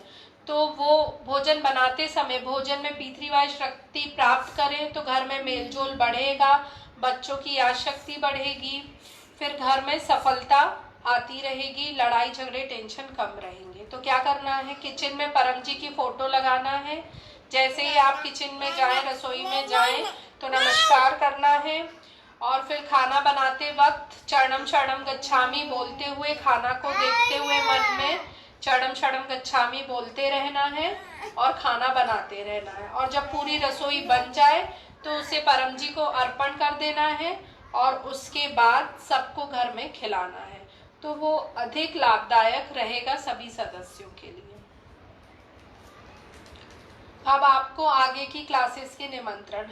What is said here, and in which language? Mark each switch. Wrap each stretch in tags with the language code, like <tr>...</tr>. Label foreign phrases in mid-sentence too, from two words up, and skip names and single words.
<hi>तो वो भोजन बनाते समय भोजन में पी3Y शक्ति प्राप्त करें तो घर में मेलजोल बढ़ेगा, बच्चों की याद शक्ति बढ़ेगी, फिर घर में सफलता आती रहेगी, लड़ाई झगड़े टेंशन कम रहेंगे। तो क्या करना है, किचन में परम जी की फोटो लगाना है। जैसे ही आप किचन में जाएं, रसोई में जाएं तो नमस्कार करना है और फिर खाना बनाते वक्त</hi> <sa>चरणम शरणम गच्छामि</sa> <hi>बोलते हुए, खाना को देखते हुए मन में</hi> <sa>चरणम शरणम गच्छामि</sa> <hi>बोलते रहना है और खाना बनाते रहना है। और जब पूरी रसोई बन जाए तो उसे परम जी को अर्पण कर देना है और उसके बाद सबको घर में खिलाना है। तो वो अधिक लाभदायक रहेगा सभी सदस्यों के लिए। अब आपको आगे की क्लासेस के निमंत्रण।</hi>